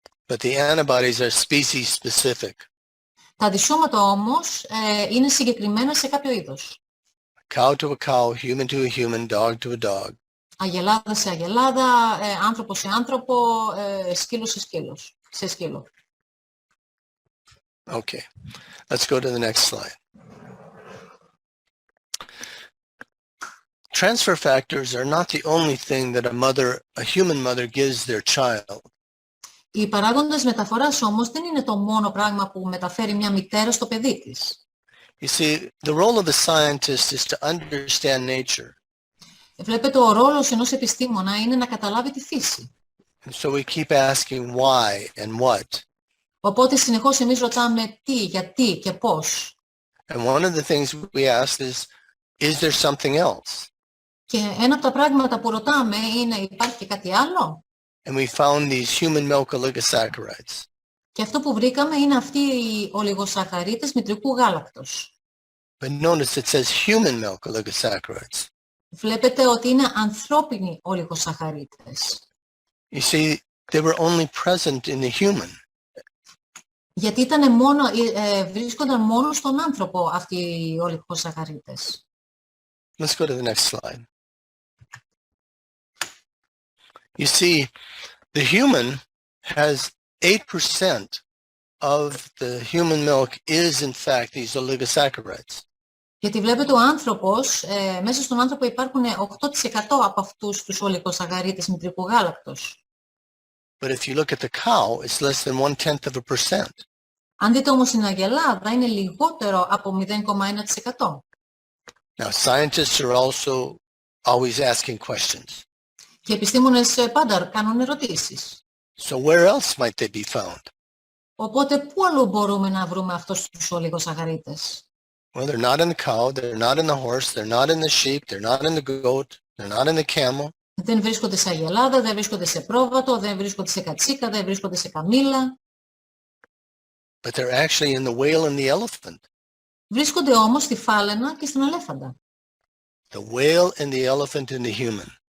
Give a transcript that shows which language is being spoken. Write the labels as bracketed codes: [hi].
[en] But the antibodies are species specific. [el] Τα αντισώματα όμως είναι συγκεκριμένα σε κάποιο είδος. [en] Cow to a cow, human to a human, dog to a dog. [el] Αγελάδα σε αγελάδα, άνθρωπο σε άνθρωπο, σκύλο σε σκύλο. [en] Okay, let's go to the next slide. Transfer factors are not the only thing that a human mother gives their child. [el] Οι παράγοντες μεταφοράς όμως δεν είναι το μόνο πράγμα που μεταφέρει μια μητέρα στο παιδί της. [en] You see, the role of the scientist is to understand nature. [el] Βλέπετε, ο ρόλος ενός επιστήμονα είναι να καταλάβει τη φύση. [en] And so we keep asking why and what. [el] Οπότε συνεχώς εμείς ρωτάμε τι, γιατί και πώς. [en] And one of the things we ask is there something else? [el] Και ένα από τα πράγματα που ρωτάμε είναι, υπάρχει και κάτι άλλο? [en] And we found these human milk oligosaccharides. [el] Και αυτό που βρήκαμε είναι αυτοί οι ολιγοσαχαρίτες μητρικού γάλακτος. [en] But notice it says human milk oligosaccharides. [el] Βλέπετε ότι είναι ανθρώπινοι ολιγοσαχαρίτες. [en] You see, they were only present in the human. [el] Γιατί βρίσκονταν μόνο στον άνθρωπο αυτοί οι ολιγοσαχαρίτες. [en] Let's go to the next slide. You see, the human has 8% of the human milk is in fact these oligosaccharides. [el] Γιατί βλέπετε ο άνθρωπος, μέσα στον άνθρωπο υπάρχουν 8% από αυτούς τους ολιγοσαχαρίτες μητρικού γάλακτος. [en] But if you look at the cow, it's less than 0.1%. [el] Αν δείτε όμως την αγελάδα, είναι λιγότερο από 0,1%. [en] Now, scientists are also always asking questions. [el] Και οι επιστήμονες πάντα κάνουν ερωτήσεις. [en] So where else might they be found? [el] Οπότε, πού αλλού μπορούμε να βρούμε αυτούς τους ολιγοσαχαρίτες? [en] Well, they're not in the cow, they're not in the horse, they're not in the sheep, they're not in the goat, they're not in the camel. [el] Δεν βρίσκονται σε αγελάδα, δεν βρίσκονται σε πρόβατο, δεν βρίσκονται σε κατσίκα, δεν βρίσκονται σε καμήλα. [en] But they're actually in the whale and the elephant. [el] Βρίσκονται όμως στη φάλαινα και στον ελέφαντα. [en] The whale and the elephant in the human.